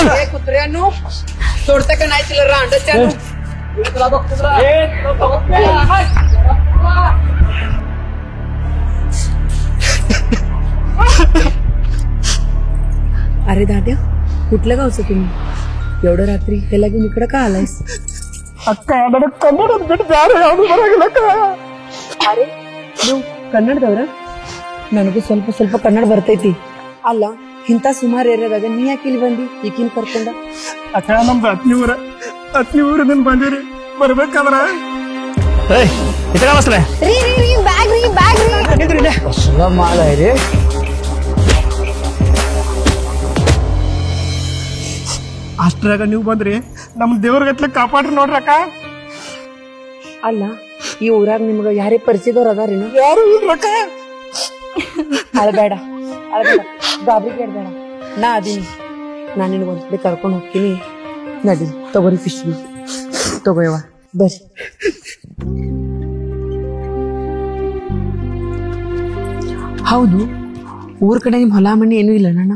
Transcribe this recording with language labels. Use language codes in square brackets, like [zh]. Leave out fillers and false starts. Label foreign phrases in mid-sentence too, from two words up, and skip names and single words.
[mr] कुत्र्यानो सोडता का नाही तिला रांडच्या अरे दाद्या कुठल्या गावचं तुम्ही एवढं रात्री हे लागून इकडं का आलायस [kn] ಅಕ್ಕ ನನ್ನ ಕನ್ನಡ ಬಿಟ್ಟು ಬೇರೆ ಯಾವುದು ಬರಂಗಿಲ್ಲಕ್ಕ ಅರೆ ನೀವು ಕನ್ನಡದವ್ರ ನನಗೂ ಸ್ವಲ್ಪ ಸ್ವಲ್ಪ ಕನ್ನಡ ಬರ್ತೈತಿ ಅಲ್ಲ ಇಂಥ ಸುಮಾರು ಏರಿಯಾದಾಗ ನೀ ಯಾಕೆ ಇಲ್ಲಿ ಬಂದಿ ಈಕಿನ್ ಕರ್ಕೊಂಡ ಅಕ್ಕ ನಮ್ದು ಹತ್ನಿ ಊರಿನಿಂದ ಬಂದಿರಿ ಬರ್ಬೇಕಾದ್ರ ಏಯ್ ಇತರ ಬಸ್ಲೆ ರೀ ಬ್ಯಾಗ್ ರೀ [mr] कसला माल आहे रे [kn] ಅಷ್ಟ್ರಾಗ ನೀವು ಬಂದ್ರಿ ನಮ್ ದೇವ್ರಗತ್ಲೆ ಕಾಪಾಡ್ರಿ ನೋಡ್ರಕ್ಕ ಅಲ್ಲ ಈ ಊರಾಗ ನಿಮ್ಗ ಯಾರೇ ಪರಿಚಯದವ್ರ ಅದಾರೇನು ಯಾರು ಇಲ್ರಕ್ಕ ಅಳಬೇಡ ಗಾಬರಿ ಕೇಳ್ಬೇಡ ನಾ ಅದೀನಿ ನಾನು ನಿನಗೆ ಒಂದ್ಸಲಿ ಕರ್ಕೊಂಡು ಹೋಗ್ತೀನಿ ನಡಿ ತಗೋರಿ ಫಿಶ್ ತಗೋಯವ ಬರ್ರಿ ಹೌದು ಊರ್ ಕಡೆ ನಿಮ್ ಹೊಲ ಮಣ್ಣಿ ಏನೂ ಇಲ್ಲ ಅಣ್ಣ